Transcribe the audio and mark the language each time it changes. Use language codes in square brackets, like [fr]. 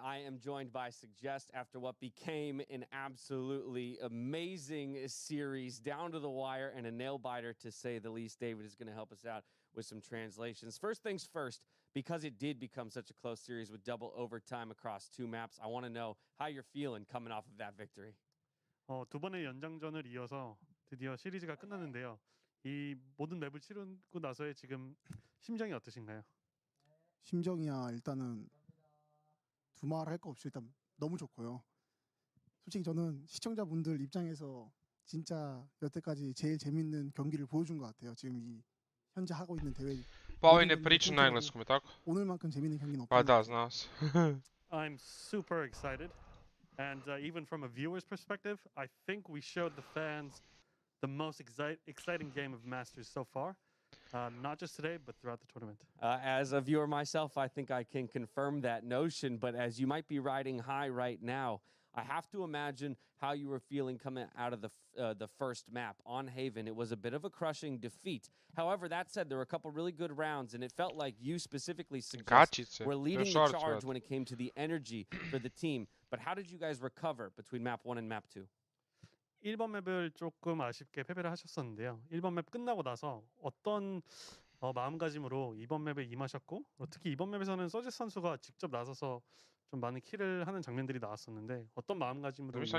[en] I am joined by Suggest after what became an absolutely amazing series, down to the wire, and a nail-biter, to say the least. David is going to help us out with some translations. First things first, because it did become such a close series with double overtime across 2 maps, I want to know how you're feeling coming off of that victory. [ko] 두 번의 연장전을 이어서 드디어 시리즈가 끝났는데요. 이 모든 맵을 치르고 나서의 지금 심정이 어떠신가요? 심정이야 일단은 두말 할 거 없이 일단 너무 좋고요. 솔직히 저는 시청자분들 입장에서 진짜 여태까지 제일 재밌는 경기를 보여준 것 같아요. 지금 이 현재 하고 있는 대회. [hr] Pa ne priča na engleskom, je tako? [ko] 오늘만큼 재밌는 경기는 [hr] Pa [ko] 없어요. [hr] da, znao se. [en] I'm super excited, and even from a viewer's perspective, I think we showed the fans the most exciting game of Masters so far. Not just today, but throughout the tournament. As a viewer myself, I think I can confirm that notion, but as you might be riding high right now, I have to imagine how you were feeling coming out of the first map on Haven. It was a bit of a crushing defeat. However, that said, there were a couple really good rounds, and it felt like you specifically were leading the charge when it came to the energy for the team. But how did you guys recover between map 1 and map 2? [ko] 1번 맵을 조금 아쉽게 패배를 하셨었는데요. 1번 맵 끝나고 나서 어떤 마음가짐으로 2번 맵에 임하셨고, 특히 2번 맵에서는 서지 선수가 직접 나서서 좀 많은 킬을 하는 장면들이 나왔었는데 어떤 마음가짐으로